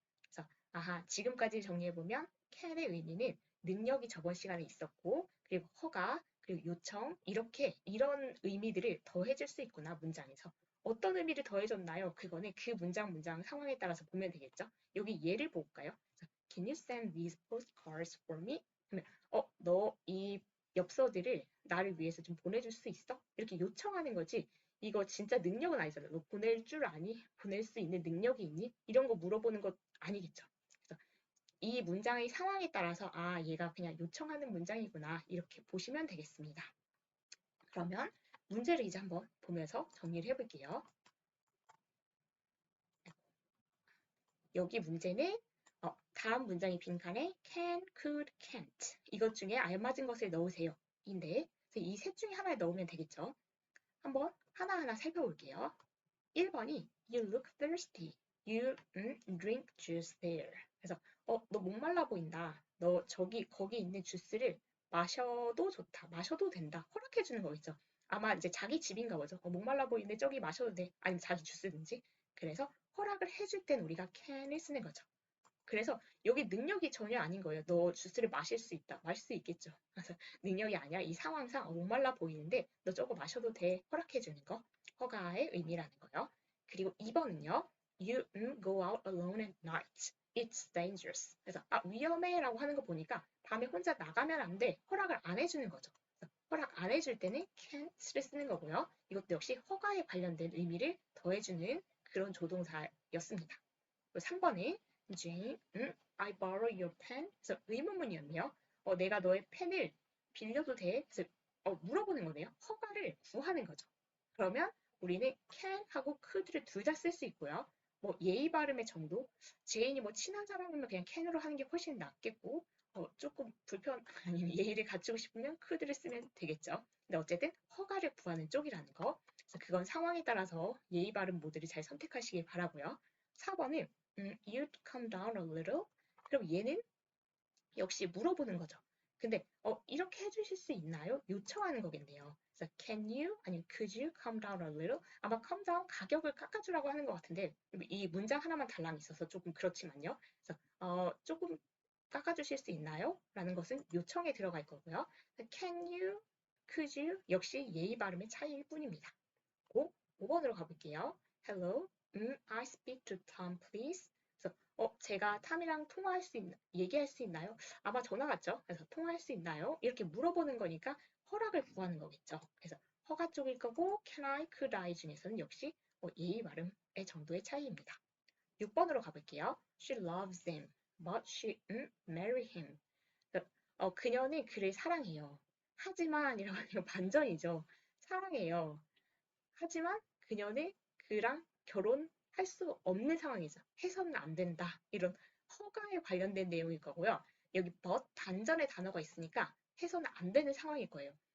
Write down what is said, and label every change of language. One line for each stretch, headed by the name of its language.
Korean: 그래서 아하 지금까지 정리해보면 can의 의미는 능력이 저번 시간에 있었고 그리고 허가 그리고 요청 이런 의미들을 더해줄 수 있구나 문장에서. 어떤 의미를 더해줬나요? 그거는 그 문장 상황에 따라서 보면 되겠죠. 여기 예를 볼까요?
English: Can you send these postcards for me?
Korean: 너 이 엽서들을 나를 위해서 좀 보내줄 수 있어? 이렇게 요청하는 거지. 이거 진짜 능력은 아니잖아. 너 보낼 줄 아니? 보낼 수 있는 능력이 있니? 이런 거 물어보는 것 아니겠죠. 그래서 이 문장의 상황에 따라서 얘가 그냥 요청하는 문장이구나. 이렇게 보시면 되겠습니다. 그러면 문제를 이제 한번 보면서 정리를 해볼게요. 여기 문제는 다음 문장의 빈칸에 can, could, can't 이것 중에 알맞은 것을 넣으세요. 인데 이 셋 중에 하나를 넣으면 되겠죠. 한번 하나하나 살펴볼게요.
English: 1번이 You look thirsty. You drink juice there.
Korean: 그래서 너 목말라 보인다. 너 거기 있는 주스를 마셔도 좋다. 마셔도 된다. 허락해 주는 거겠죠. 아마 이제 자기 집인가 보죠. 목말라 보이는데 저기 마셔도 돼. 아니면 자기 주스든지. 그래서 허락을 해줄 땐 우리가 can을 쓰는 거죠. 그래서 여기 능력이 전혀 아닌 거예요. 너 주스를 마실 수 있다. 마실 수 있겠죠. 그래서 능력이 아니라 이 상황상 목말라 보이는데 너 저거 마셔도 돼. 허락해 주는 거. 허가의 의미라는 거요. 그리고 2번은요.
English: You go out alone at night. It's dangerous.
Korean: 그래서 위험해라고 하는 거 보니까 밤에 혼자 나가면 안 돼. 허락을 안 해주는 거죠. 그래서 허락 안 해줄 때는 can't를 쓰는 거고요. 이것도 역시 허가에 관련된 의미를 더해주는 그런 조동사였습니다.
English: 3번에 Jane, I borrow your pen?
Korean: 그래서 의문문이었네요. 내가 너의 펜을 빌려도 돼? 그래서 물어보는 거네요. 허가를 구하는 거죠. 그러면 우리는 can하고 could를 둘 다 쓸 수 있고요. 뭐 예의 발음의 정도, 제인이 뭐 친한 사람이면 그냥 can으로 하는 게 훨씬 낫겠고, 조금 아니면 예의를 갖추고 싶으면 could를 쓰면 되겠죠. 근데 어쨌든 허가를 구하는 쪽이라는 거. 그래서 그건 상황에 따라서 예의 발음 모드를 잘 선택하시길 바라고요.
English: 4번은 you'd come down a little.
Korean: 그럼 얘는 역시 물어보는 거죠. 근데 이렇게 해주실 수 있나요? 요청하는 거겠네요.
English: 그래서 can you 아니면 could you come down a little?
Korean: 아마 come down 가격을 깎아주라고 하는 것 같은데 이 문장 하나만 달랑 있어서 조금 그렇지만요. 그래서 조금 깎아주실 수 있나요? 라는 것은 요청에 들어갈 거고요. can you, could you 역시 예의 발음의 차이일 뿐입니다. 5번으로 가볼게요.
English: Hello, I speak to Tom, please.
Korean: 그래서 제가 탐이랑 얘기할 수 있나요? 아마 전화 같죠? 그래서 통화할 수 있나요? 이렇게 물어보는 거니까 허락을 구하는 거겠죠. 그래서 허가 쪽일 거고 can I, could I 중에서는 역시 예의 발음의 정도의 차이입니다. 6번으로 가볼게요.
English: She loves him, but she marry him.
Korean: 그녀는 그를 사랑해요. 하지만 이라고 하는 건 반전이죠. 사랑해요. 하지만 그녀는 그랑 결혼할 수 없는 상황이죠. 해서는 안 된다. 이런 허가에 관련된 내용일 거고요. 여기 but 반전의 단어가 있으니까 해서는 안 되는 상황일 거예요.